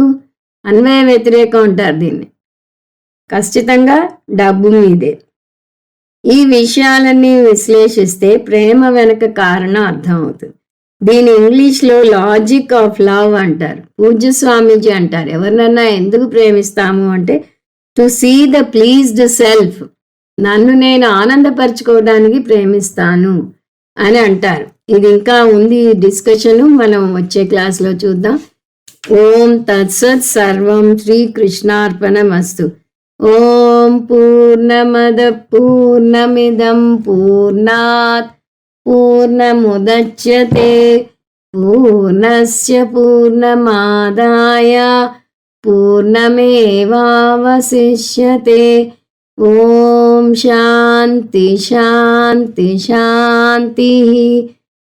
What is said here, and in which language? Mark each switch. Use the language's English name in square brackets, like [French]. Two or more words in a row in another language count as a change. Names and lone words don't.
[Telugu] అన్వయ వ్యతిరేకం అంటారు దీన్ని. ఖచ్చితంగా డబ్బు మీదే. ఈ విషయాలన్నీ విశ్లేషిస్తే ప్రేమ వెనక కారణం అర్థమవుతుంది. దీని ఇంగ్లీష్లో [English] logic of love [Telugu] అంటారు. పూజ్య స్వామీజీ అంటారు, ఎవరినన్నా ఎందుకు ప్రేమిస్తాము అంటే [English] to see the pleased self, [Telugu] నన్ను నేను ఆనందపరచుకోవడానికి ప్రేమిస్తాను అని అంటారు. ఇది ఇంకా ఉంది డిస్కషన్, మనం వచ్చే క్లాస్లో చూద్దాం. [Sanskrit] ఓం తత్సత్ సర్వం శ్రీకృష్ణార్పణమస్తు. ఓం పూర్ణమద పూర్ణమిదం పూర్ణాత్ పూర్ణముదచ్యతే పూర్ణస్య పూర్ణమాదాయ పూర్ణమేవావశిష్యతే. ఓం శాంతి శాంతి శాంతి.